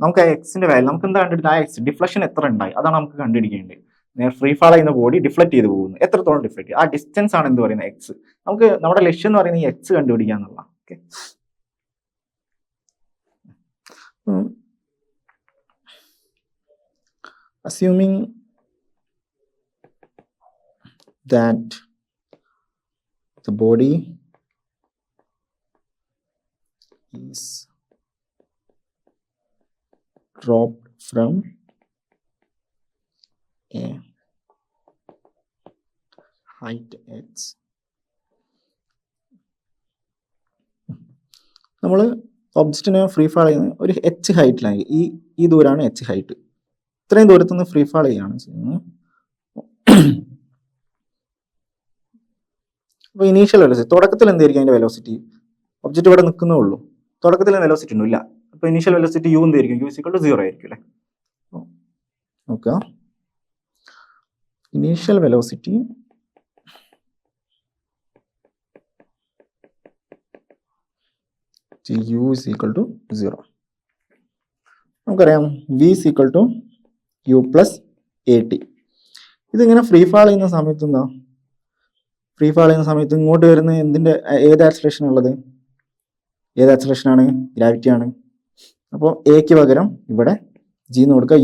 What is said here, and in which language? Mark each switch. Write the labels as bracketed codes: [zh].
[ml] നമുക്ക് എക്സിന്റെ വാല്യൂ നമുക്ക് എന്താ കണ്ടിട്ട്? ആ എക്സ് ഡിഫ്ലക്ഷൻ എത്ര ഉണ്ടായി അതാണ് നമുക്ക് കണ്ടുപിടിക്കേണ്ടത്. ഫ്രീ ഫാൾ ചെയ്യുന്ന ബോഡി ഡിഫ്ലക്ട് ചെയ്ത് പോകുന്നു, എത്രത്തോളം ഡിഫ്ലക്ട്? ആ ഡിസ്റ്റൻസ് ആണ് എന്ത് പറയുന്നത്? എക്സ്. നമുക്ക് നമ്മുടെ ലക്ഷ്യം എന്ന് പറയുന്നത് ഈ എക്സ് കണ്ടുപിടിക്കുക എന്നുള്ള. [en] okay, assuming that the body is dropped from a height h, [ml] നമ്മൾ ഒബ്ജക്റ്റിനെ ഫ്രീ ഫാൾ ചെയ്യുന്നത് ഒരു എച്ച് ഹൈറ്റിലാണ്. ഈ ദൂരമാണ് എച്ച് ഹൈറ്റ്. ഇത്രയും ദൂരത്തു നിന്ന് ഫ്രീ ഫാൾ ചെയ്യുകയാണ് ചെയ്യുന്നത്. അപ്പോൾ ഇനീഷ്യൽ വെലോസിറ്റി തുടക്കത്തിൽ എന്തായിരിക്കും അതിന്റെ വെലോസിറ്റി? ഒബ്ജക്റ്റ് ഇവിടെ നിൽക്കുന്നേ ഉള്ളൂ, തുടക്കത്തിൽ വെലോസിറ്റി ഒന്നും ഇല്ല. അപ്പോൾ ഇനീഷ്യൽ വെലോസിറ്റി യു എന്തായിരിക്കും? [en] u equal to 0 [ml] ആയിരിക്കും അല്ലേ? നോക്കുക, [en] Initial velocity u is equal to 0. [ml] നമുക്കറിയാം [en] v is equal to u plus at. [ml] ഇതിങ്ങനെ ഫ്രീ ഫാൾ ചെയ്യുന്ന സമയത്ത് എന്താ? ഫ്രീ ഫാൾ ചെയ്യുന്ന സമയത്ത് ഇങ്ങോട്ട് വരുന്ന എന്തിന്റെ ഏത് ആക്സലറേഷൻ ഉള്ളത്? ഏത് ആക്സലറേഷൻ ആണ്? ഗ്രാവിറ്റി ആണ്. അപ്പോൾ എക്ക് പകരം ഇവിടെ ജി എന്ന് കൊടുക്കുക.